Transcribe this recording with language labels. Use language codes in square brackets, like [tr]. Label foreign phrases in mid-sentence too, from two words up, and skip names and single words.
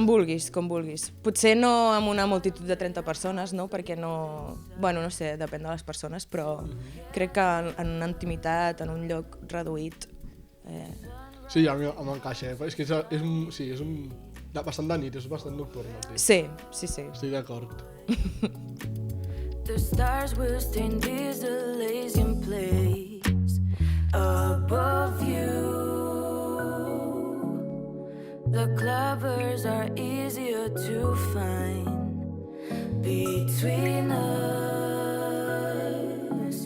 [ca] Com vulguis, com vulguis. Potser no amb una multitud de 30 persones, no? Perquè no... Bueno, no sé, depèn de les persones, però crec que en una intimitat, en un lloc reduït... Sí, a mi m'encaixa. És que és un bastant de nit, és bastant nocturn. Sí. Estic d'acord. [en] The stars will stain this Elysian place above you. The clovers are easier to find between us.